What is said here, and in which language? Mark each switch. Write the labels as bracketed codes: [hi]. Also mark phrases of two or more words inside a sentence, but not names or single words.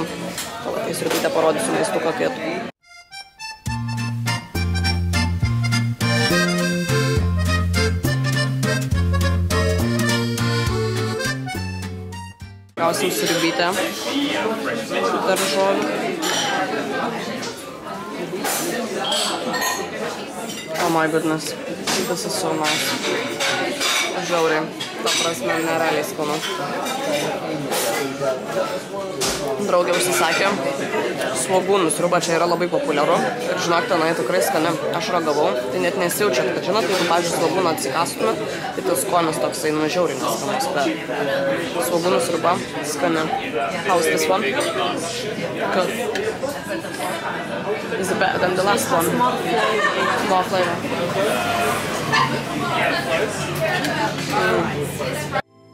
[lt] Tada kai sriubytę parodysiu maistu kokėtų. Gausim sriubytę su daržovių. [en] Oh my goodness, this is so nice. [lt] Žiauriai, ta prasme, nerealiai skanu. Draugė užsisakė svogūnų sriubą, čia yra labai populiaru ir žinokite, jinai tikrai skani. Aš ragavau, tai net nesijaučiat, kad žinot, jeigu, pavyzdžiui, svogūną atsikastume, tai tas skonis toksai žiauriai neskanus, bet svogūnų sriuba skani. [en] How's this one? Good. Is it better than the last one? More flavor.